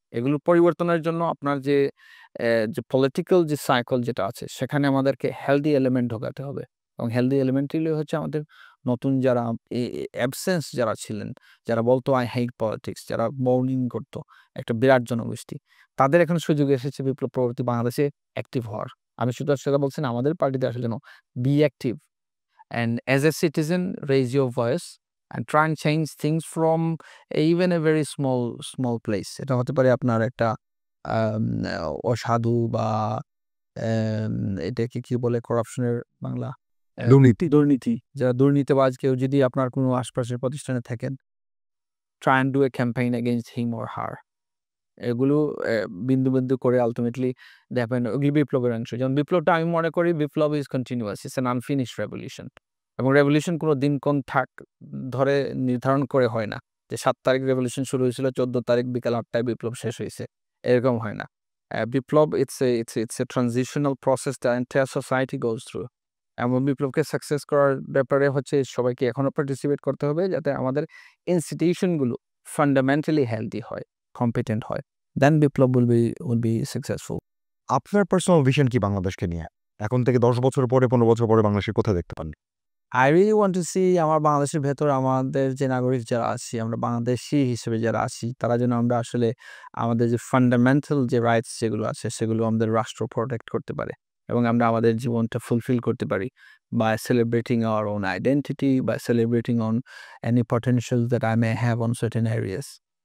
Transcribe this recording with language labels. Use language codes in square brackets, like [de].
[bn] এগুলো পরিবর্তনের জন্য আপনার যে পলিটিক্যাল যে সাইকেল যেটা আছে, সেখানে আমাদেরকে হেলদি এলিমেন্ট ঢোকাতে হবে এবং হেলদি এলিমেন্টগুলো হচ্ছে আমাদের নতুন যারা অ্যাবসেন্স যারা ছিলেন, যারা বলতো [en] I hate politics, [bn] যারা মৌনিং করতো, একটা বিরাট জনগোষ্ঠী। তাদের এখন সুযোগ এসেছে বিপ্লব পরবর্তী বাংলাদেশে অ্যাক্টিভ হওয়ার। আমি শুধু সেটা বলছি না, আমাদের পার্টিতে আসলে [en] Be active. And as a citizen, raise your voice and try and change things from even a very small place. [bn] এটা হতে পারে আপনার একটা আম অসাধু বা এম এটাকে কি বলে করাপশনের বাংলা? দুর্নীতি। যারা দুর্নীতিবাজ কেউ যদি আপনার কোনো আশপাশের প্রতিষ্ঠানে থাকেন, [en] try and do a campaign against him or her. [bn] এগুলো বিন্দু করে আল্টিমেটলি দেখবেন ওগুলি বিপ্লবের অংশ। যেমন বিপ্লবটা আমি মনে করি বিপ্লব [en] is continuous. It's an unfinished revolution. [bn] এবং রেভলিউশন কোনো দিনক্ষণ ধরে নির্ধারণ করে হয় না। যে ৭ তারিখ রেভলিউশন শুরু হয়েছিল, ১৪ তারিখ বিকাল ৮ টায় বিপ্লব শেষ হইছে। এরকম হয় না। [en] বিপ্লব it's a transitional process the entire society goes through. [bn] এবং বিপ্লবকে সাকসেস করার ব্যাপারে হচ্ছে সবাইকে এখনো পার্টিসিপেট করতে হবে যাতে আমাদের ইনস্টিটিউশনগুলো ফান্ডামেন্টালি হেলথি হয়, কম্পিটেন্ট হয়। [en] Then বিপ্লব will be successful. [bn] আপনার পার্সোনাল ভিশন কি বাংলাদেশকে নিয়ে? এখন থেকে ১০ বছর পরে, ১৫ বছর পরে বাংলাদেশকে কোথায় দেখতে পান? [en] I really want to see [bn] আমার বাংলাদেশের ভেতর আমাদের যে নাগরিক যারা আছি, আমরা বাংলাদেশী হিসেবে যারা আছি, তারা যেন আমরা আসলে আমাদের যে ফান্ডামেন্টাল যে রাইটস যেগুলো আছে, সেগুলো আমাদের রাষ্ট্র প্রোটেক্ট করতে পারে এবং আমরা আমাদের জীবনটা ফুলফিল করতে পারি [en] by celebrating our own identity, by celebrating on any potential that I may have on certain areas.